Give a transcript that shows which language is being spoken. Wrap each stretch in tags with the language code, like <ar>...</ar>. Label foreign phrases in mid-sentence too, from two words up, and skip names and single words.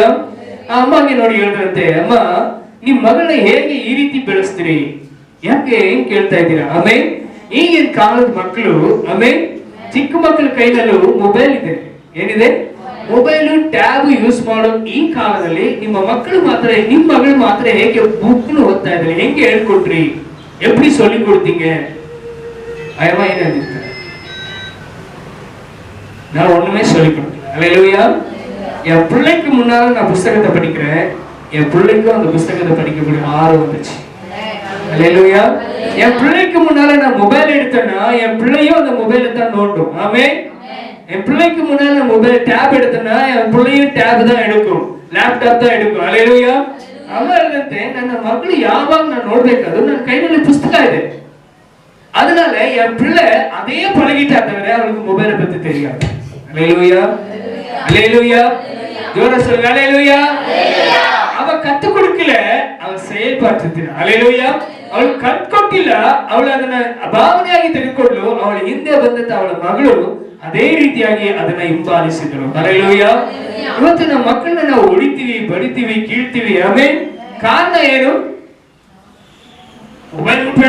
<kn>ಆ ಅಮ್ಮಗೆ ನೋಡಿ ಹೇಳಿದ್ರಂತೆ, ಅಮ್ಮ ನಿಮ್ ಮಗಳನ್ನ ಹೇಗೆ ಈ ರೀತಿ ಬೆಳೆಸ್ತೀರಿ, ಯಾಕೆ ಹೆಂಗ್ ಕೇಳ್ತಾ ಇದ್ದೀರಾ? ಆಮೇಲೆ ಈಗಿನ ಕಾಲದ ಮಕ್ಕಳು ಆಮೇಲೆ ಚಿಕ್ಕ ಮಕ್ಕಳ ಕೈನಲ್ಲೂ ಮೊಬೈಲ್ ಇದೆ. ಏನಿದೆ? ಮೊಬೈಲು ಟ್ಯಾಬ್ ಯೂಸ್ ಮಾಡೋ ಈ ಕಾಲದಲ್ಲಿ ನಿಮ್ಮ ಮಕ್ಕಳು ಮಾತ್ರ, ನಿಮ್ ಮಗಳು ಮಾತ್ರ ಹೇಗೆ ಬುಕ್ ಓದ್ತಾ ಇದ್ದಾರೆ, ಹೆಂಗೆ ಹೇಳ್ಕೊಟ್ರಿ,</kn> <ta>எப்படி சொல்லி கொடுத்தீங்க? அயமா என்ன சொல்லிருக்காரு? நான் ஒண்ணுமே சொல்லி கொடுக்கல. அல்லேலூயா. என் பிள்ளைக்கு முன்னால நான் புத்தகத்தை படிக்கிறேன், என் பிள்ளைக்கும் அந்த புத்தகத்தை படிக்கக்கூடிய ஆர்வம் வந்துச்சு. அல்லேலூயா. என் பிள்ளைக்கு முன்னால நான் மொபைல் எடுத்தேன்னா என் பிள்ளையும் அந்த மொபைலை தான் நோண்டும். ஆமென். என் பிள்ளைக்கு முன்னால மொபைல் டேப் எடுத்தேன்னா என் பிள்ளையும் டேப் தான் எடுக்கும், ಲ್ಯಾಪ್ಟಾಪ್ தான் எடுக்கும். அல்லேலூயா.</ta> <kn>ಅಲ್ಲದಂತೆ ನನ್ನ ಮಗಳು ಯಾವಾಗ ನಾನು ನೋಡ್ಬೇಕಾದ್ರು ನನ್ನ ಕೈನಲ್ಲಿ ಪುಸ್ತಕ ಇದೆ.</kn> <ta>அதனால என் பிள்ளை அதே பழகிட்டா தவிர அவளுக்கு மொபைலை பத்தி தெரியாது. அல்லேலூயா. அல்லேலூயா. ஜோரா சொல்லுங்க. அல்லேலூயா. அவ கத்து கொடுக்கல, அவ செயல்படுத்தினா. அல்லேலூயா.</ta> <kn>ಅವಳು ಕಲ್ತ್ಕೊಟ್ಟಿಲ್ಲ, ಅವಳು ಅದನ್ನ ಭಾವನೆಯಾಗಿ ತೆಗೆದುಕೊಂಡು ಅವಳ ಹಿಂದೆ ಬಂದಂತ ಅವಳ ಮಗಳು ಅದೇ ರೀತಿಯಾಗಿ ಅದನ್ನ ಹಿಂಬಾಲಿಸಿದ್ರು. ಹಲ್ಲೆಲೂಯಾ. ಇವತ್ತು ನಮ್ಮ ಮಕ್ಕಳನ್ನ ನಾವು ಹೊಡಿತೀವಿ, ಬಡಿತೀವಿ, ಕೀಳ್ತೀವಿ. ಆಮೇಲೆ ಕಾರಣ ಏನು? ಮೊಬೈಲ್ ಮುಟ್ಬೇಡ.</kn>